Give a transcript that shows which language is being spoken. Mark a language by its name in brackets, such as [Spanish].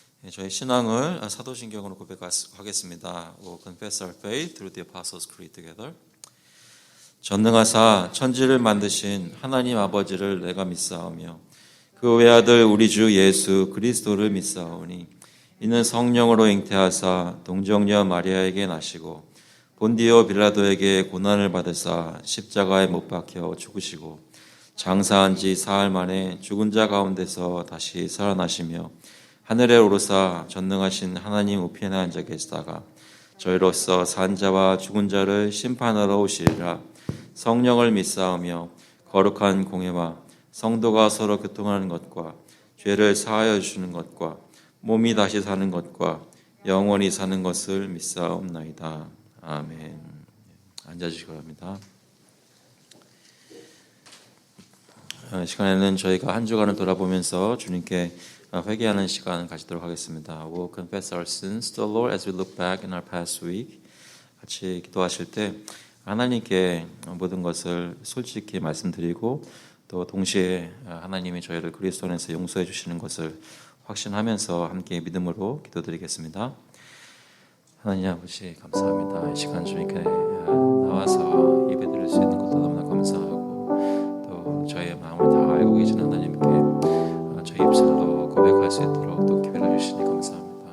[Korean] 저희 신앙을 사도신경으로 고백하겠습니다. [English] We'll confess our faith through the Apostles' Creed together. [Korean] 전능하사 천지를 만드신 하나님 아버지를 내가 믿사오며 그 외아들 우리 주 예수 그리스도를 믿사오니 이는 성령으로 잉태하사 동정녀 마리아에게 나시고 본디오 빌라도에게 고난을 받으사 십자가에 못 박혀 죽으시고 장사한 지 사흘 만에 죽은 자 가운데서 다시 살아나시며 하늘에 오르사 전능하신 하나님 우편에 앉아 계시다가 저희로서 산 자와 죽은 자를 심판하러 오시리라. 성령을 믿사오며 거룩한 공회와 성도가 서로 교통하는 것과 죄를 사하여 주시는 것과 몸이 다시 사는 것과 영원히 사는 것을 믿사옵나이다. 아멘. 앉아주시기 바랍니다. 이 시간에는 저희가 한 주간을 돌아보면서 주님께 회개하는 시간 가지도록 하겠습니다. [English] We'll confess our sins to the Lord as we look back in our past week. [Korean] 같이 기도하실 때 하나님께 모든 것을 솔직히 말씀드리고 또 동시에 하나님이 저희를 그리스도 안에서 용서해 주시는 것을 확신하면서 함께 믿음으로 기도드리겠습니다. 하나님 아버지 감사합니다. 이 시간 주님께 나와서 예배드릴 수 있는 것도 너무나 감사하고 또 저희의 마음을 다 알고 계신 하나님께 저희 입술로 고백할 수 있도록 또 기회를 주시니 감사합니다.